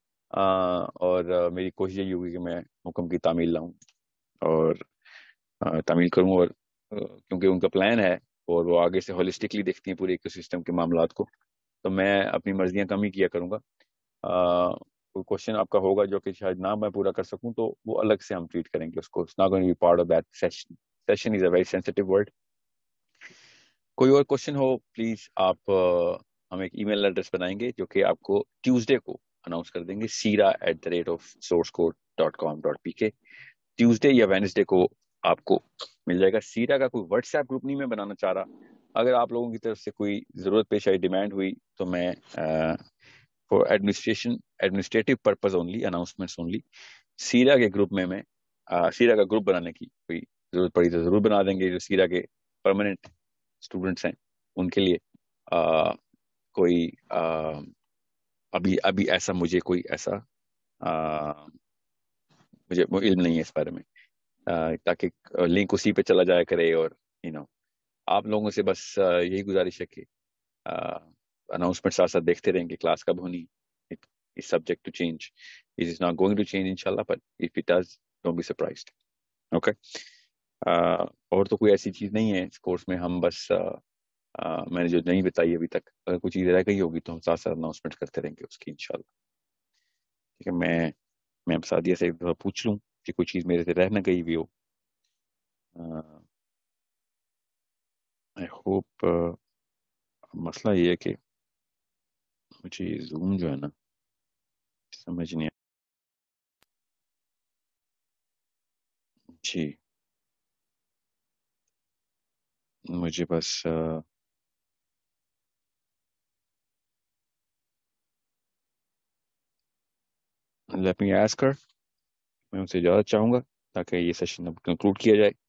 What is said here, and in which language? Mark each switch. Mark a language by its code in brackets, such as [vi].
[ur] اور میری کوشش یہی ہوگی کہ میں حکم کی تعمیل لاؤں اور تعمیل کروں، اور کیونکہ ان کا پلان ہے اور وہ آگے سے ہولسٹکلی دیکھتی ہیں پورے ایکو سسٹم کے معاملات کو، تو میں اپنی مرضیاں کم ہی کیا کروں گا. کوئی کوشچن آپ کا ہوگا جو کہ شاید نہ میں پورا کر سکوں تو وہ الگ سے ہم ٹریٹ کریں گے اس کو. [en] It's not going to be part of that session. Session is a very sensitive word. [ur] کوئی اور کوشچن ہو پلیز آپ ہم ایک ای میل ایڈریس بنائیں گے جو کہ آپ کو ٹیوزڈے کو اناؤنس کر دیں گے، sira@sourcecode.com.pk. ٹیوزڈے یا وینسڈے کو آپ کو مل جائے گا. سیرا کا کوئی واٹس ایپ گروپ نہیں میں بنانا چاہ رہا. اگر آپ لوگوں کی طرف سے کوئی ضرورت پیش آئی، ڈیمانڈ ہوئی، تو میں four administrative purpose only, announcements only, سیرا کے گروپ میں سیرا کا گروپ بنانے کی کوئی ضرورت پڑی تو ضرور بنا دیں گے. جو سیرا کے پرماننٹ اسٹوڈنٹس ہیں ان کے لیے کوئی ابھی ایسا مجھے کوئی ایسا مجھے علم نہیں ہے اس بارے میں، تاکہ لنک اسی پہ چلا جایا کرے. اور آپ لوگوں سے بس یہی گزارش ہے کہ اناؤنسمنٹ ساتھ ساتھ دیکھتے رہیں گے کلاس کب ہونی. [en] It's subject to change. It is not going to change inshallah, but if it does, don't be surprised. Okay. [ur] اور تو کوئی ایسی چیز نہیں ہے اس کورس میں. ہم بس میں نے جو نہیں بتائی ابھی تک، اگر کوئی چیز رہ گئی ہوگی تو ہم ساتھ ساتھ اناؤنسمنٹ کرتے رہیں گے اس کی انشاءاللہ. ٹھیک ہے. میں سعدیہ سے ایک دفعہ پوچھ لوں کہ کوئی چیز میرے سے رہ نہ گئی بھی ہو. [en] I hope [ur] مسئلہ یہ ہے کہ مجھے زوم جو ہے نا سمجھ نہیں جی. مجھے بس [en] let me ask her. [ur] میں ان سے اجازت چاہوں گا تاکہ یہ سیشن اب کنکلوڈ کیا جائے.